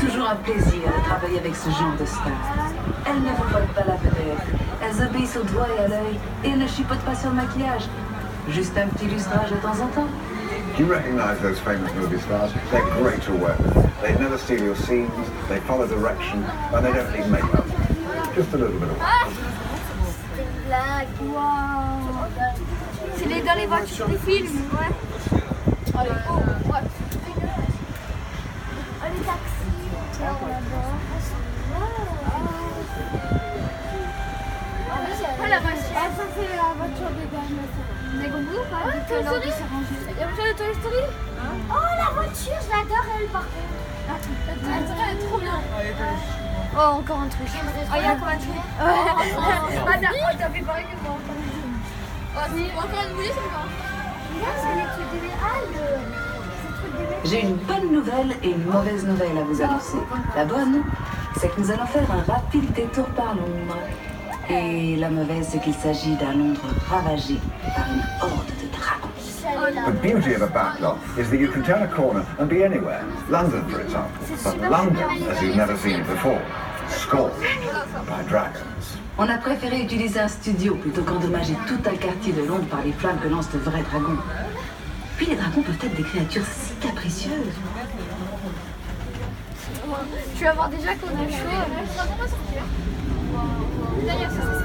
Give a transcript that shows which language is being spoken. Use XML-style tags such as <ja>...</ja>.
<fr>un plaisir de travailler avec ce genre de stars. Elles ne vous volent pas la vedette. Elles obéissent au doigt et à l'œil et elles ne chipotent pas sur le maquillage. Juste un petit lustrage de temps en temps.</fr> <en>Do you recognize those famous movie stars? They're great to work with. They never steal your scenes, they follow direction, and they don't need makeup. Just a little bit of work.</en> <fr>C'est une blague. Waouh. C'est dans les voitures des films. Ouais. Oh, les ouais. Oh, les taxis. Là-bas. Oh, la voiture. Ça, c'est la voiture de Bernard. Vous avez compris ou pas? Toy Story. La voiture de Toy Story. Oh, la voiture, je l'adore, elle, par contre. Elle est trop bien. Oh, encore un truc. Oh, il y a encore un truc. Oh, t'as fait pareil que moi. Oh, si, encore une boulie, c'est quoi? Là, c'est les trucs des J'ai une bonne nouvelle et une mauvaise nouvelle à vous annoncer. La bonne, c'est que nous allons faire un rapide détour par Londres. Et la mauvaise, c'est qu'il s'agit d'un Londres ravagé par une horde de dragons.</fr> <en>The beauty of a backlot is that you can turn a corner and be anywhere. London, for example. But London, as you've never seen it before, scorched by dragons.</en> <fr>On a préféré utiliser un studio plutôt qu'endommager tout un quartier de Londres par les flammes que lancent de vrais dragons. Puis les dragons peuvent être des créatures si capricieuses. Tu vas voir déjà qu'on a chaud. D'ailleurs, ça.</fr>